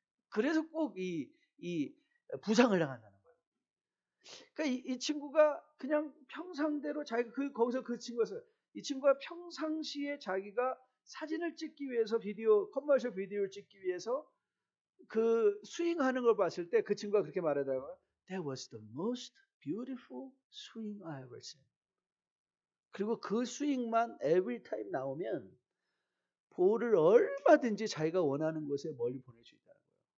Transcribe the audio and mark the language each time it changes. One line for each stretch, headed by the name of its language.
Korean: 그래서 꼭 이 부상을 당한다는 거예요. 그러니까 이 친구가 그냥 평상대로 자기가 거기서 그 친구가 이 친구가 평상시에 자기가 사진을 찍기 위해서 커머셜 비디오를 찍기 위해서 그 스윙하는 걸 봤을 때 그 친구가 그렇게 말하더라고요.
English: That was the most beautiful swing I ever seen.
Korean: 그리고 그 스윙만
English: every time
Korean: 나오면 볼을 얼마든지 자기가 원하는 곳에 멀리 보낼 수 있다는 거예요.